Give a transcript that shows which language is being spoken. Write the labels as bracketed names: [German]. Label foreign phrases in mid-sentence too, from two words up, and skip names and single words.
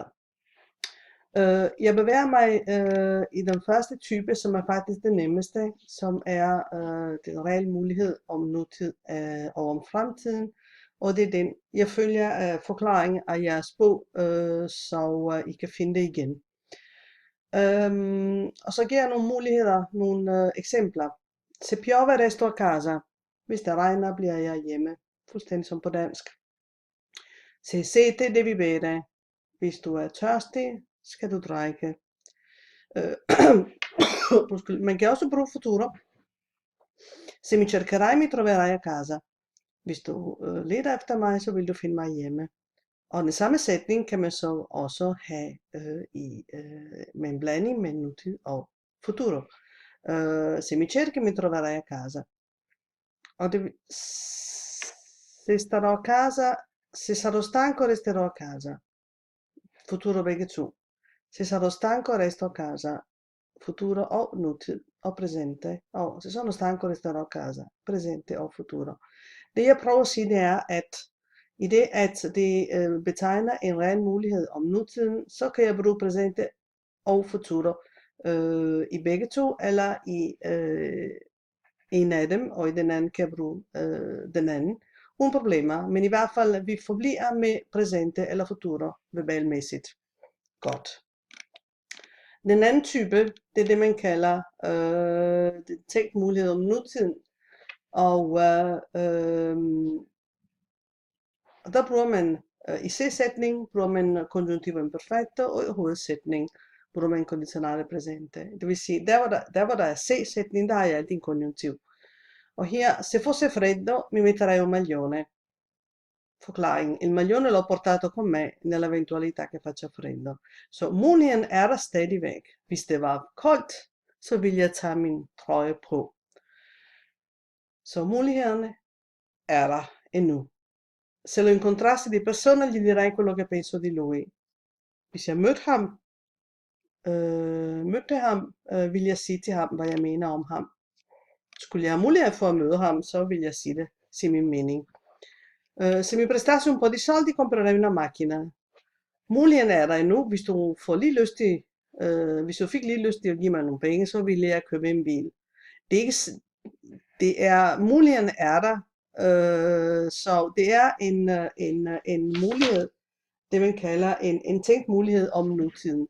[Danish] Jeg bevæger mig i den første type, som er faktisk det nemmeste, som er den reelle mulighed om nutid og om fremtiden. Og det er den, jeg følger forklaringen af jeres bog, så I kan finde det igen. Og så giver jeg nogle muligheder, nogle eksempler. [Italian] Se piove resto a casa. [Danish] Hvis det regner, bliver jeg hjemme. Fuldstændig som på dansk. [Italian] Se sete devi bere. [Danish] Hvis du er tørstig, skal du drikke. Man kan også bruge futuro. [Italian] Se mi cercherai, mi troverai a casa. [Danish] Hvis du leder efter mig, så vil du finde mig hjemme. Og den samme sætning kan man så også have med en blanding med nutid og futuro. [Italian] Se mi cerchi, mi troverai a casa. [Danish] Og det, [Italian] se sarò stanco, resterò a casa. [Danish] Futuro begge to. [Italian] Se sarò stanco, resto a casa. [Danish] Futuro og nutid og presente. [Italian] Og se sono stanco, resterò a casa. [Danish] Presente og futuro. Det jeg prøver at sige, det er, at i det, at det betegner en reel mulighed om nutiden, så kan jeg bruge presente og futuro i begge to, eller i en af dem, og i den anden kan jeg bruge den anden. Uden problemer, men i hvert fald, vi forbliver med presente eller futuro verbalmæssigt. Godt. Den anden type, det er det, man kalder det tænkt mulighed om nutiden. Og der bruger man i C-sætning bruger man [Italian] congiuntivo imperfetto, [Danish] og i hovedsætning bruger man [Italian] condizionale presente. [Danish] Det vil sige, der hvor der er C-sætning, der har jeg altid en konjunktiv. Og her, [Italian] se fosse freddo, mi metterei un maglione. [Danish] Forklaring. [Italian] Il maglione l'ho portato con me nell'eventualità che faccia freddo. [Danish] Så muligheden er der stadigvæk. Hvis det var koldt, så vil jeg tage min trøje på. Så mulighederne er der endnu. [Italian] Se lo incontrassi di persona gli direi quello che penso di lui. [Danish] Hvis jeg mødte ham, vil jeg sige til ham, hvad jeg mener om ham. Skulle jeg have mulighed for at møde ham, så vil jeg sige min mening. [Italian] Se mi prestassi un po' di soldi, comprerei una macchina. [Danish] Muligheden er der endnu. Hvis du fik lige lyst til at give mig nogle penge, så ville jeg købe en bil. Muligheden er der. Så det er en mulighed, det man kalder en tænkt mulighed om nutiden.